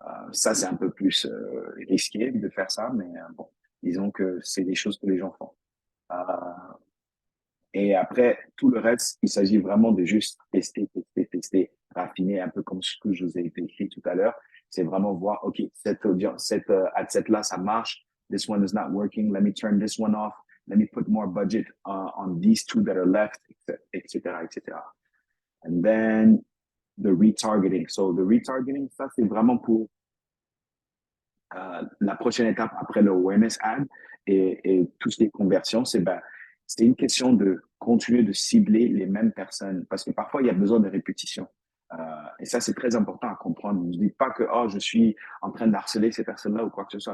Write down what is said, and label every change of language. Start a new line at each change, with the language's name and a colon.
French: Ça, c'est un peu plus risqué de faire ça, mais bon, disons que c'est des choses que les gens font. Et après, tout le reste, il s'agit vraiment de juste tester, raffiner, un peu comme ce que je vous ai écrit tout à l'heure. C'est vraiment voir, OK, cette ad set-là, ça marche.
English: This one is not working. Let me turn this one off. Let me put more budget on these two that are left, etc., etc. And then the retargeting. So the retargeting,
French: ça, c'est vraiment pour la prochaine étape après le awareness ad et tout ce qui est conversion, c'est une question de continuer de cibler les mêmes personnes parce que parfois il y a besoin de répétition. Et ça, c'est très important à comprendre. Ne dites pas que je suis en train d'harceler ces personnes-là ou quoi que ce soit.